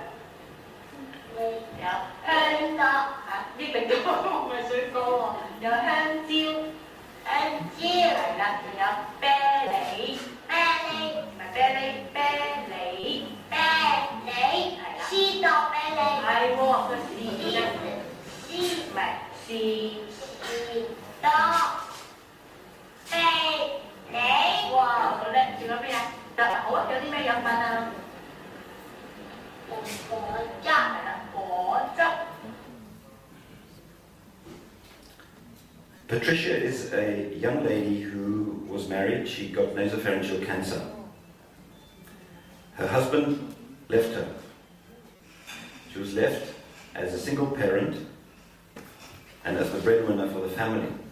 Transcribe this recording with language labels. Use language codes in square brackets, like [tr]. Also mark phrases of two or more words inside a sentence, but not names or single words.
[yue] 有香蕉啊，呢個都唔係水果喎，有香蕉係啦，仲有啤梨，唔係啤梨係啦，士多啤梨係喎，個士唔係士多啤梨，哇好叻，仲有咩啊？好啊，有啲咩飲品啊？果汁係啦。 [en] Patricia is a young lady who was married. She got nasopharyngeal cancer. Her husband left her. She was left as a single parent and as the breadwinner for the family.